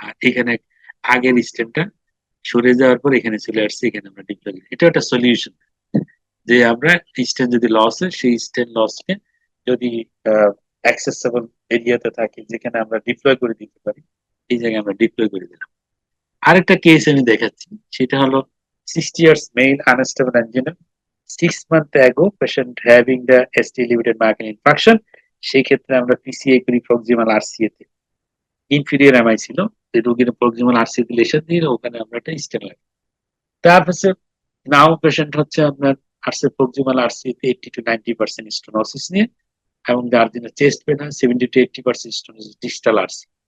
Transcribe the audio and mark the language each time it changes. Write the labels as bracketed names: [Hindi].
[Bangla] আর এখানে আগের স্ট্যান্ডটা সরে যাওয়ার পর এখানে চলে আসছে, এখানে আমরা ডিপ্লয় করি। এটা একটা সলিউশন যে আমরা স্ট্যান্ড যদি লস হয় সেই স্ট্যান্ড লসকে যদি অ্যাক্সেসেবল এরিয়াতে থাকে যেখানে আমরা ডিপ্লয় করে দিতে পারি, এই জায়গায় আমরা ডিপ্লয় করে দিলাম। আরেকটা কেস আমি দেখাচ্ছি, সেটা হলো [English] 60 years male unstable angina, 6 months ago patient having the ST limited myocardial infarction। [Bangla] সেই ক্ষেত্রে আমরা PCI করি প্রক্সিমাল RCA তে। ইনফিরিয়র এমআই ছিল, যে রোগীর প্রক্সিমাল আরসিতে লেশন দিয়ে ওখানে আমরা একটা স্টেন লাগি। তারপর নাও পেশেন্ট হচ্ছে আপনার আসছে প্রক্সিমাল আরসিতে 80 to 90% স্টোনোসিস নিয়ে, এবং যার জন্য চেস্ট পেন হয় 70 to 80% স্টোনোসিস ডিস্টাল আরসি।